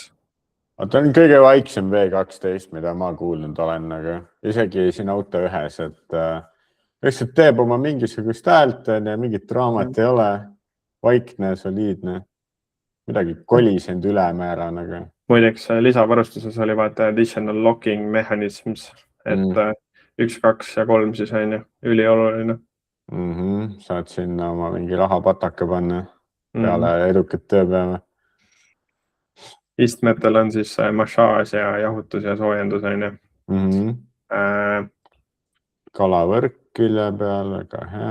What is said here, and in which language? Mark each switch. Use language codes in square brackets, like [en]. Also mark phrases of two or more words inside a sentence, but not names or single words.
[et] Ta on kõige vaiksem V12, mida ma kuulnud olen, aga isegi siin auto ühes, et lihtsalt teeb oma mingisugust häält ja mingit draamat ei ole. Vaikne, soliidne. Midagi kolisend ülemäära. Muideks lisavarustuses oli vaata [en] additional locking mechanisms, [et] et 1, 2 ja 3 siis on ülioluline. Saad sinna oma mingi rahapataka panna peale edukat tööpäeva. Istmetel on siis massaaž ja jahutus ja soojendus. Kalavõrk külje peal, väga hea.